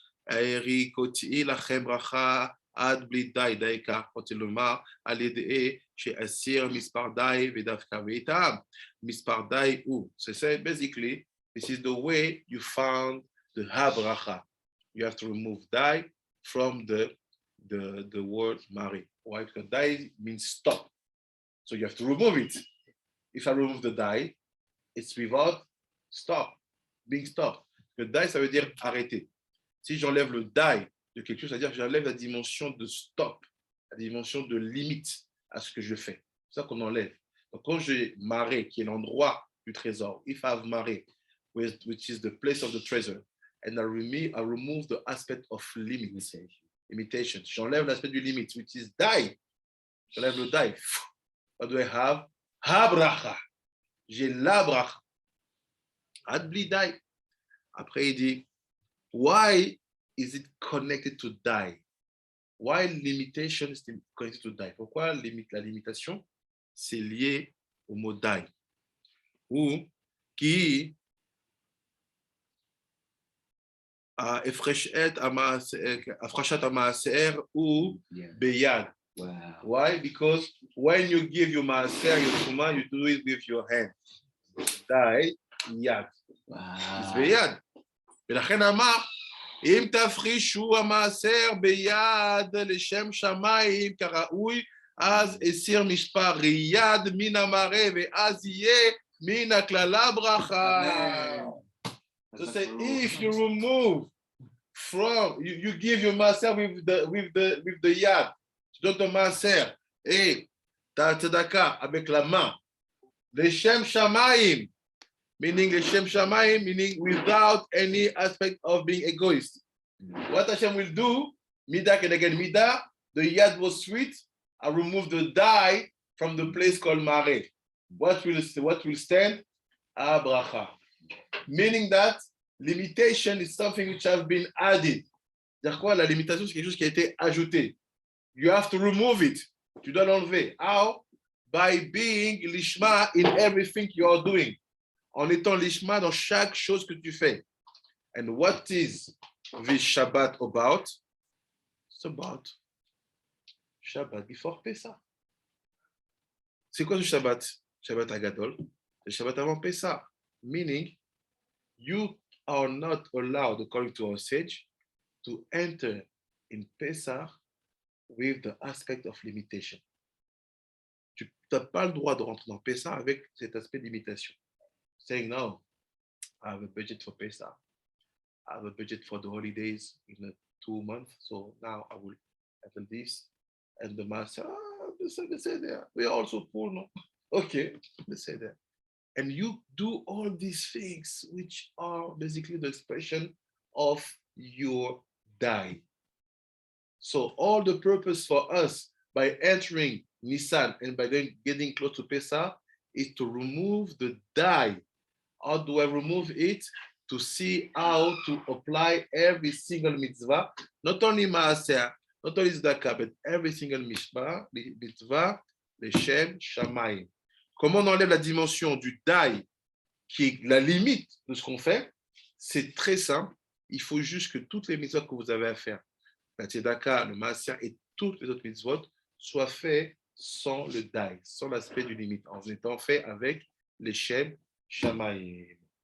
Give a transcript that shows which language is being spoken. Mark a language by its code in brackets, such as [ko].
[he] ריקותי לכם ברכה עד בלי די, די כך רוצה לומר, על ידי שאסיר מספר די ודווקא ואיתם. מספר די הוא. [en] So basically, this is the way you found the habracha. You have to remove die from the word Mari. Why? Because die means stop. So you have to remove it. If I remove the die, it's without stop, being stopped. [fr] Le die, ça veut dire arrêter. Si j'enlève le die de quelque chose, c'est-à-dire que j'enlève la dimension de stop, la dimension de limite à ce que je fais. C'est ça qu'on enlève. Donc quand j'ai maré, qui est l'endroit du trésor, [en] if I have maré, which is the place of the treasure, and I remove the aspect of limitation. [fr] J'enlève l'aspect du limite, [en] which is die. [fr] J'enlève le die. [en] What do I have? [fr] Ha-bracha. J'ai la bracha. Adbli die. Après, il dit, [en] why is it connected to die? Why limitation is connected to die? [fr] Pourquoi la limitation, c'est lié au mot die? [he] Ou qui Efreshet Amaaser ou Beyad. [en] Wow. Why? Because when you give your maaser, your tuma, you do it with your hand. Die, yad. It's beyad. [he] ולכן אמר, אם תפרישו המעשר ביד לשם שמיים כראוי, אז הסיר מספר יד מן המראה, ואז יהיה מן הקללה ברכה. [en] So say, if you remove from, you give your maaser with the yad, [fr] tu donnes ton maaser, et ta tzedaka avec la main, [en] leshem shamayim, meaning leshem shamayim, meaning without any aspect of being egoist. What Hashem will do, midah and again midah, the yad was sweet, I remove the die from the place called mare. What will stand? Abracha. Meaning that limitation is something which has been added. [fr] C'est-à-dire quoi? La limitation, c'est quelque chose qui a été ajouté. [en] You have to remove it. [fr] Tu dois l'enlever. [en] How? By being lishma in everything you are doing. [fr] En étant lishma dans chaque chose que tu fais. [en] And what is this Shabbat about? It's about Shabbat before Pesach. [fr] C'est quoi ce Shabbat? Shabbat Agadol. Le Shabbat avant Pesach. [en] Meaning, you are not allowed, according to our sage, to enter in Pesach with the aspect of limitation. [fr] Tu n'as pas le droit de rentrer dans Pesach avec cet aspect de limitation. [en] Saying, no, I have a budget for Pesach. I have a budget for the holidays in 2 months. So now I will have this. And the master, they say there. We are also poor, no? Okay, they say that. And you do all these things, which are basically the expression of your die. So all the purpose for us by entering Nisan and by then getting close to Pesach is to remove the die. How do I remove it? To see how to apply every single mitzvah, not only Maaser, not only Zdaka, but every single mitzvah, Leshem Shamayim. [fr] Comment on enlève la dimension du die, qui est la limite de ce qu'on fait? C'est très simple. Il faut juste que toutes les mitzvot que vous avez à faire, la tzedaka, le maaser et toutes les autres mitzvot, soient faits sans le die, sans l'aspect du limite, en étant faits avec les Shem Shamayim.